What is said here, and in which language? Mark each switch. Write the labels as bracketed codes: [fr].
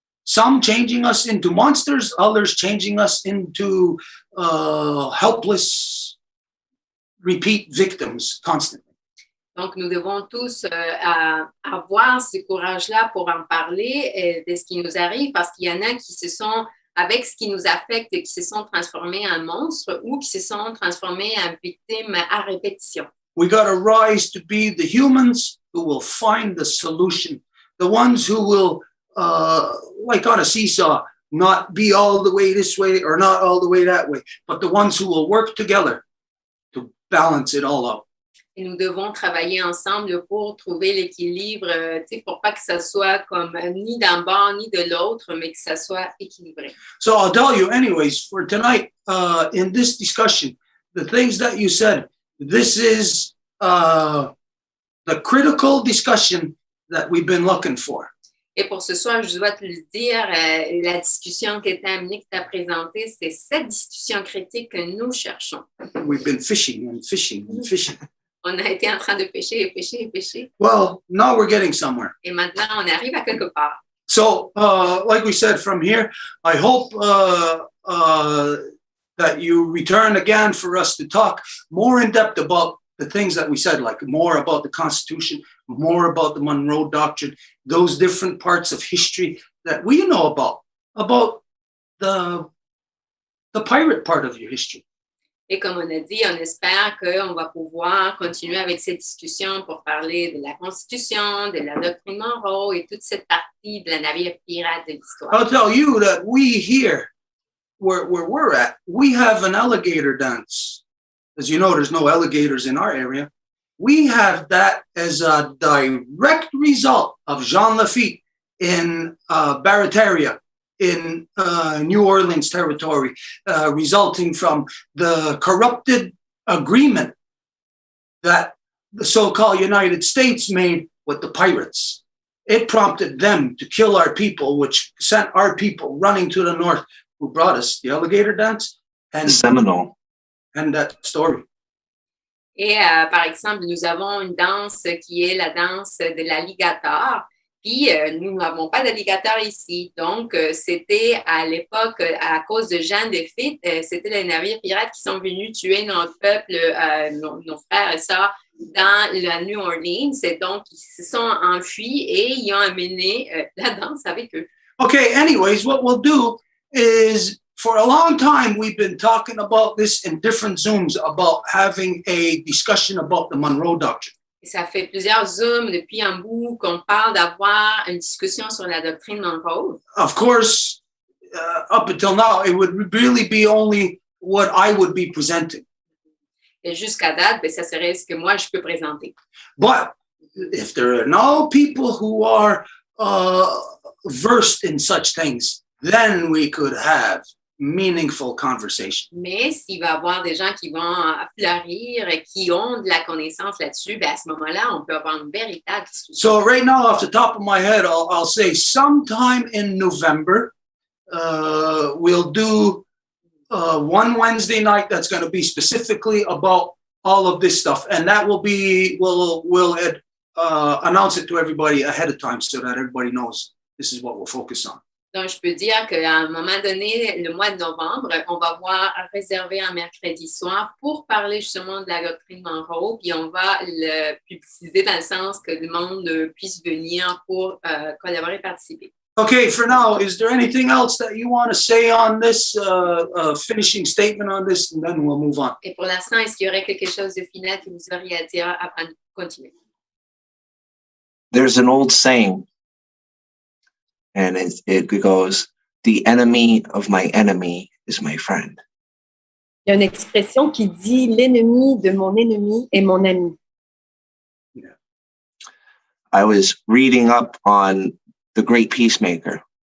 [en] Some changing us into monsters, others changing us into helpless, repeat victims constantly. [fr] Donc, nous devons tous avoir ce courage-là pour en parler de ce qui nous arrive, parce qu'il y en a qui se sont, avec ce qui nous affecte, qui se sont transformés en monstres ou qui se sont transformés en victimes à répétition. [en] We got to rise to be the humans who will find the solution, the ones who will, like on a seesaw, not be all the way this way or not all the way that way, but the ones who will work together to balance it all out. [fr] Et nous devons travailler ensemble pour trouver l'équilibre, pour pas que ça soit comme ni d'un bord ni de l'autre, mais que ça soit équilibré. [en] So I'll tell you anyways, for tonight, in this discussion, the things that you said, this is the critical discussion that we've been looking for. [fr] Et pour ce soir, je dois te le dire, la discussion que tu as présentée, c'est cette discussion critique que nous cherchons. [en] We've been fishing and fishing and fishing. [fr] On a été en train de pêcher et pêcher et pêcher. [en] Well, now we're getting somewhere. [fr] Et maintenant, on arrive à quelque part. [en] So, like we said from here, I hope that you return again for us to talk more in depth about the things that we said, like more about the Constitution, more about the Monroe Doctrine, those different parts of history that we know about the pirate part of your history. [fr] Et comme on a dit, on espère qu'on va pouvoir continuer avec cette discussion pour parler de la Constitution, de la doctrine Monroe et toute cette partie de la navire pirate de l'histoire. [en] I'll tell you that we here, where we're at, we have an alligator dance. As you know, there's no alligators in our area. We have that as a direct result of Jean Lafitte in Barataria, in New Orleans territory, resulting from the corrupted agreement that the so-called United States made with the pirates. It prompted them to kill our people, which sent our people running to the north, who brought us the alligator dance and Seminole. And that story. [fr] Et par exemple, nous avons une danse qui est la danse de l'alligator. Puis, nous n'avons pas d'alligator ici. Donc, c'était à l'époque, à cause de Jean Lafitte, c'était les navires pirates qui sont venus tuer notre peuple, nos frères et sœurs, dans la New Orleans. Et donc, ils se sont enfuis et ils ont amené la danse avec eux. [en] Okay, anyways, what we'll do is, for a long time, we've been talking about this in different Zooms, about having a discussion about the Monroe Doctrine. [fr] Et ça fait plusieurs Zooms depuis un bout qu'on parle d'avoir une discussion sur la doctrine Monroe. [en] Of course, up until now, it would really be only what I would be presenting. [fr] Et jusqu'à date, ça serait ce que moi, je peux présenter. [en] But if there are no people who are versed in such things, then we could have meaningful conversation. [fr] Mais s'il va y avoir des gens qui vont fleurir, qui ont de la connaissance là-dessus, ben à ce moment-là, on peut avoir une véritable discussion. [en] So right now, off the top of my head, I'll say sometime in November, we'll do one Wednesday night that's going to be specifically about all of this stuff, and that will be we'll announce it to everybody ahead of time so that everybody knows this is what we'll focus on. [fr] Donc, je peux dire qu'à un moment donné, le mois de novembre, on va voir réserver un mercredi soir pour parler justement de la doctrine Monroe, puis on va le publiciser dans le sens que le monde puisse venir pour collaborer et participer. [en] Okay, for now, is there anything else that you want to say on this, finishing statement on this, and then we'll move on? [fr] Et pour l'instant, est-ce qu'il y aurait quelque chose de final que vous auriez à dire avant de continuer? [en] There's an old saying, and it goes, "The enemy of my enemy is my friend." [fr] Il y a une expression qui dit « l'ennemi de mon ennemi est mon ami ». [en] I was reading up on the great peacemaker,